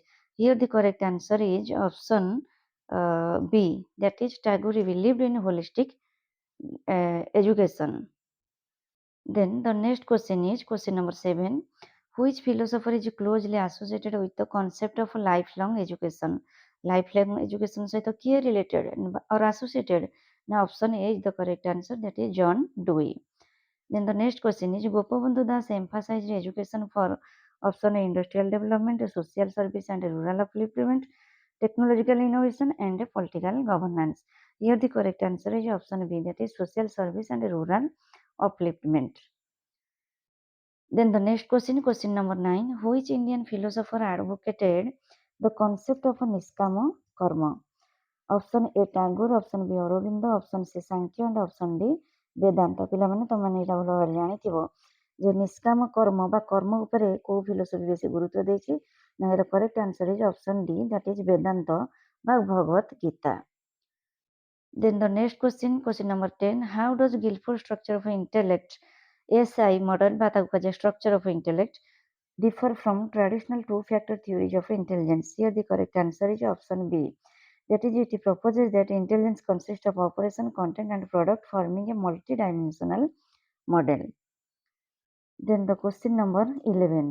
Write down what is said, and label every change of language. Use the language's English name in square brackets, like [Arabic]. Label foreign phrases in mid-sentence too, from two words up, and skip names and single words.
[English] Here the correct answer is option B, that is Tagore believed in holistic education. Then the next question is question number 7. Which philosopher is closely associated with the concept of lifelong education? Lifelong education सहित किए related or associated? Now option A is the correct answer, that is John Dewey. Then the next question is Gopabandhu Das emphasized education for option A industrial development, social service and rural upliftment, technological innovation, and political governance. Here the correct answer is option B, that is social service and rural upliftment. Then the next question number 9. Which Indian philosopher advocated the concept of a niskama karma? Option A Tagore, option B Aurobindo, option C Sankhya, and option D वेदांत. [Odia] पिलाମାନେ ତମମାନେ ଏଇଟା ଭଲ ଭାବରେ ଜାଣିଥିବ ଯେ ନିଷ୍କାମ କର୍ମ ବା କର୍ମ ଉପରେ କୋଉ ଫିଲୋସଫି ବେଶୀ ଗୁରୁତ୍ୱ ଦେଇଛି ନା [English] here correct answer is option D, that is [Odia] ବେଦାନ୍ତ ବା ଭଗବତ ଗୀତା. [English] Then the next question number 10. How does Guilford structure of intellect, SI model [Odia] ବା ତାକୁ କୁହାଯାଏ [English] structure of intellect, differ from traditional two-factor theories of intelligence? Here the correct answer is option B. That is, it proposes that intelligence consists of operation, content, and product, forming a multi-dimensional model. Then the question number 11.